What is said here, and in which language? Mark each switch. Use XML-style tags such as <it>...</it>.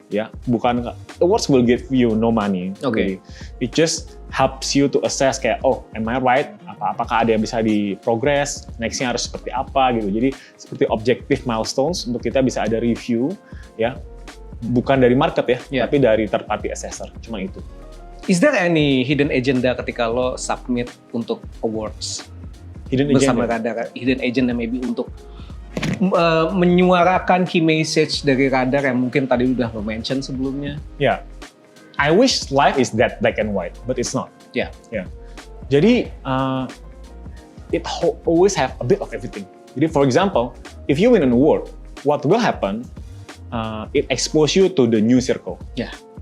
<en>Ya, bukan awards will give you no money. Really. It just helps you to assess kayak, oh, am I right?</en> <id>Apakah ada yang bisa di progress? Nextnya harus seperti apa gitu. Jadi seperti objective milestones untuk kita bisa ada review, ya, bukan dari market ya, tapi dari third party assessor. Cuma itu.</id> <en>Is there any hidden agenda ketika lo submit untuk awards? Hidden</en> <id>bersama</id> <en>agenda.</en> <id>Radar, hidden agenda maybe untuk menyuarakan key message dari Radar yang mungkin tadi udah lo mention sebelumnya.</id> <en>Ya, I wish life is that black and white, but it's not.</en> <id>Ya.</id> <en>Jadi it always have a bit of everything. Jadi for example, if you win an award, what will happen? It expose you to the new circle.</en> <id>Ya,</id>